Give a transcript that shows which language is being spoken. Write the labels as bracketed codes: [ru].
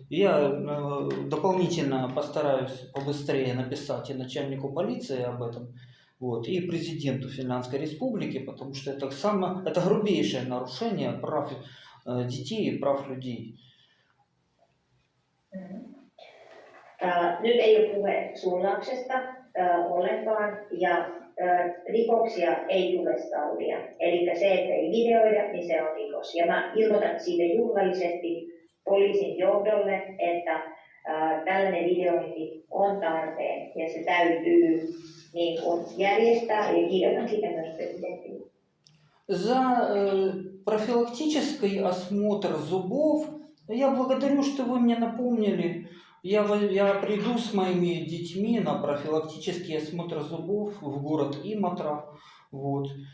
[ru] Я дополнительно постараюсь побыстрее написать и начальнику полиции об этом, вот, и президенту Финляндской Республики, потому что это грубейшее narушение прав детей и прав людей. [fi] Nyt ei ole puhe suunnauksesta ollenkaan ja rikoksia ei tule sallia. Eli se, että ei videoida, niin se on rikos. Ja mä ilmoitan siitä juhlallisesti poliisin johdolle, että tällainen videointi on tarpeen ja se täytyy niin kuin järjestää ja kirjoitan siitä myös presidentille. [ru] За профилактический осмотр зубов я благодарю, что вы мне напомнили. Я приду с моими детьми на профилактический осмотр зубов в город Иматра. Вот.